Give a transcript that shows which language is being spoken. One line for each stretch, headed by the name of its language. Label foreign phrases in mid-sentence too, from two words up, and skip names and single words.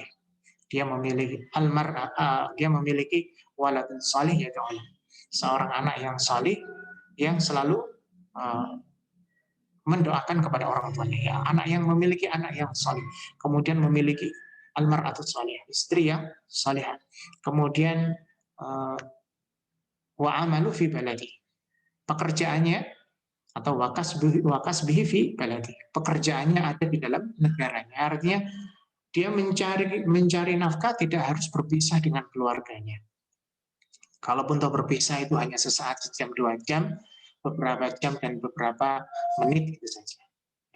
Indonesian: Dia memiliki dia memiliki
Arabic: ولد صالح,
Indonesian: yaitu seorang anak yang salih yang selalu uh, mendoakan kepada orang tuanya. Ya, anak yang memiliki anak yang salih, kemudian memiliki
Arabic: المرأة صالح,
Indonesian: istri yang salihah.
Arabic: Kemudian وعمله في بلده,
Indonesian: pekerjaannya atau
Arabic: وكسبه في بلده,
Indonesian: pekerjaannya ada di dalam negaranya. Artinya dia mencari nafkah tidak harus berpisah dengan keluarganya. Kalaupun toh berpisah itu hanya sesaat, sejam, 2 jam, beberapa jam dan beberapa menit itu saja. Ya.